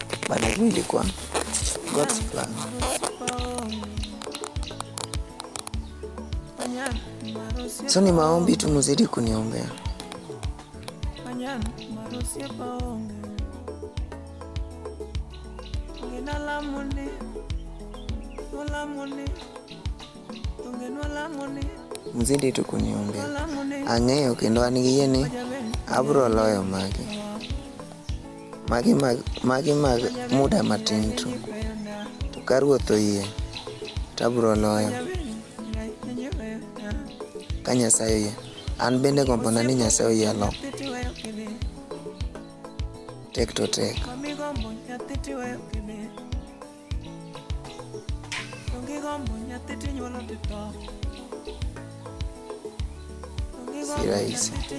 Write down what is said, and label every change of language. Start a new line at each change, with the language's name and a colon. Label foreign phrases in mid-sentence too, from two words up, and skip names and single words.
English: but it really ilikuwa God's plan.
Swahili: So ni maombi tu, muzidi kuniombea. Muzidi tu kuniombea.
Luo (Kenya and Tanzania): Ang'eyo kendo an gi yie ni abro loyo magi mag muda matin tu. To ka Ruoth oyie tabro loyo. Ka Nyasaye oyie. An bende gombona ni Nyasaye oyie lo. Tek to tek.
Swahili: Si rahisi.